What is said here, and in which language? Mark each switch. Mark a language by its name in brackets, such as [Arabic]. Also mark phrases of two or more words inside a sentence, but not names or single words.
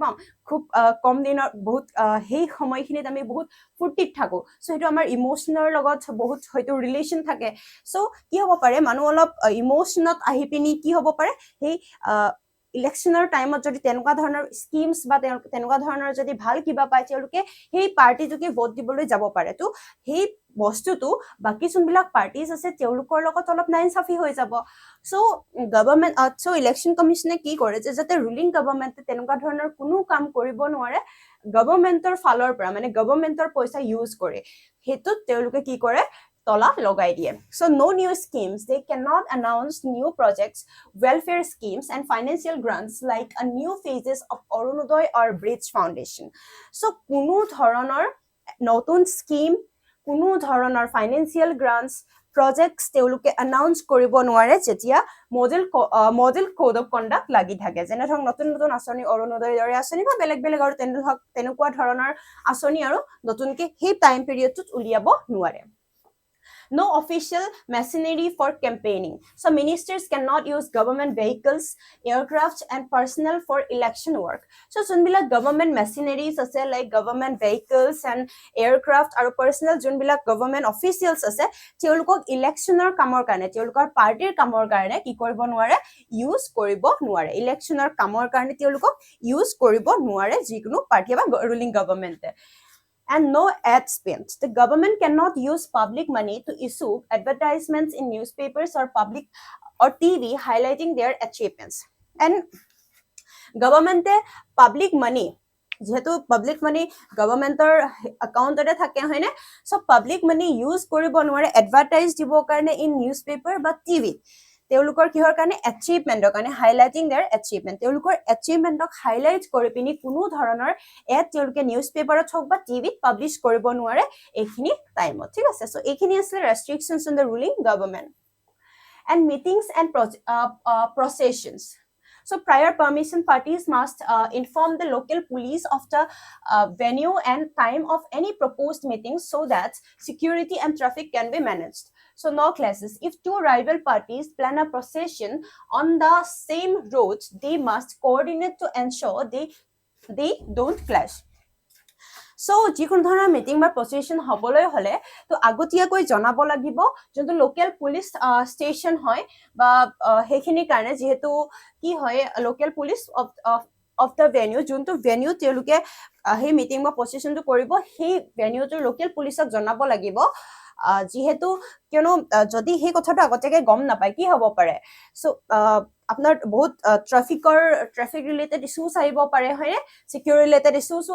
[Assamese] পাওঁ খুব কম দিনৰ বহুত সেই সময়খিনিত আমি বহুত ফূৰ্তিত থাকো চ' সেইটো আমাৰ ইম'চনৰ লগত বহুত হয়তো ৰিলেশ্যন থাকে চ' কি হ'ব পাৰে মানুহ অলপ ইম'চনত আহি পিনি কি হ'ব পাৰে সেই ইলেকশ্যনৰ টাইমত যদি তেনেকুৱা ধৰণৰ স্কিমছ বা তেনেকুৱা ধৰণৰ যদি ভাল কিবা পায় তেওঁলোকে সেই পাৰ্টিটোকে ভোট দিবলৈ যাব পাৰে তো সেই বস্তুটো বাকী যোনবিলাক পাৰ্টিজ আছে তেওঁলোকৰ লগত অলপ নাইনচাফি হৈ যাব চ' ইলেকশ্যন কমিশ্যনে কি কৰে যে যাতে [English] ruling government [Assamese] তেনেকুৱা ধৰণৰ কোনো কাম কৰিব নোৱাৰে গভৰ্ণমেণ্টৰ ফালৰ পৰা মানে গভৰ্ণমেণ্টৰ পইচা ইউজ কৰি সেইটোত তেওঁলোকে কি কৰে তলা লগাই দিয়ে [English] so no new schemes they cannot announce new projects welfare schemes and financial grants like a new phases of Arunodaya or Bridge Foundation [Assamese] so কোনো ধৰণৰ নতুন স্কিম কোনো ধৰণৰ [English] financial grants projects [Assamese] তেওঁলোকে এনাউন্স কৰিব নোৱাৰে যেতিয়া [English] Model Code of Conduct [Assamese] লাগি থাকে যেনে ধৰক নতুন নতুন আঁচনি অৰুণোদয়ৰ দৰে আঁচনি বা বেলেগ বেলেগ আৰু তেনেকুৱা ধৰণৰ আঁচনি আৰু নতুনকে সেই টাইম পিৰিয়ডটোত উলিয়াব নোৱাৰে [English] No official machinery for campaigning. So ministers cannot use government vehicles, aircraft and personnel for election work. [Assamese] So যোনবিলাক [English] government machineries [Assamese] আছে [English] like government vehicles and aircraft [Assamese] আৰু personnel যোনবিলাক [English] government officials [Assamese] আছে তেওঁলোকক ইলেকশ্যনৰ কামৰ কাৰণে তেওঁলোকৰ পাৰ্টিৰ কামৰ কাৰণে কি কৰিব নোৱাৰে ইউজ কৰিব নোৱাৰে ইলেকশ্যনৰ কামৰ কাৰণে তেওঁলোকক ইউজ কৰিব নোৱাৰে যিকোনো পাৰ্টি বা [English] ruling government and no ad spend. The government cannot use public money to issue advertisements in newspapers or TV highlighting their achievements. And government public money [Assamese] যেহেতু [English] public money [Assamese] গভৰ্ণমেণ্টৰ একাউণ্টতে থাকে হয়নে চ' [English] public money use [Assamese] কৰিব নোৱাৰে এডভাৰটাইজ দিবৰ কাৰণে [English] in newspaper [Assamese] বা টিভিত তেওঁলোকৰ কিহৰ কাৰণে এচিভমেণ্টৰ কাৰণে [English] highlighting their achievement [Assamese] তেওঁলোকৰ এচিভমেণ্টক হাইলাইট কৰি পিনি কোনো ধৰণৰ এড তেওঁলোকে নিউজ পেপাৰত হওক বা টিভিত পাব্লিছ কৰিব নোৱাৰে এইখিনি টাইমত ঠিক আছে চ' এইখিনি আছিলে [English] restrictions on the ruling government and meetings and processions so prior permission parties must inform the local police of the venue and time of any proposed meetings so that security and traffic can be managed so no clashes if two rival parties plan a procession on the same road they must coordinate to ensure they don't clash so [Assamese] যিকোনো ধৰণৰ মিটিং বা প্ৰচেছন হ'বলৈ হ'লে তো আগতীয়াকৈ জনাব লাগিব যোনটো [English] local police station [Assamese] হয় বা সেইখিনিৰ কাৰণে যিহেতু কি হয় [English] local police of the venue [Assamese] যোনটো ভেনিউ তেওঁলোকে সেই মিটিং বা প্ৰচেছনটো কৰিব সেই ভেনিউটোৰ লোকেল পুলিচক জনাব লাগিব যিহেতু কিয়নো যদি সেই কথাটো আগতীয়াকৈ গম নাপায় কি হ'ব পাৰে চ' আপোনাৰ বহুত [English] traffic related issues [Assamese] আহিব পাৰে হয়নে চিকিউৰ ৰিলেটেড ইছ্যুজো